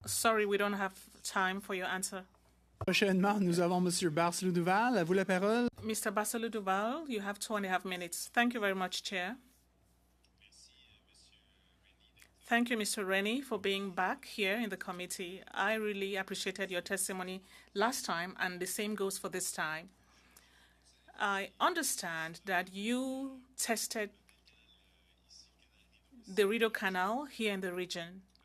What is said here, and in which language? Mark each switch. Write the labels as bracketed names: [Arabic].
[English] Sorry, we don't have time for your answer. [French] Prochainement, nous avons Monsieur Barcelou Duval. À vous la parole. [English] Mr. Barcelou Duval, you have 2.5 minutes. Thank you very much, Chair. Thank you, Mr. Rennie, for being back here in the committee. I really appreciated your testimony last time, and the same goes for this time. I understand that you tested the Rideau Canal here in the region.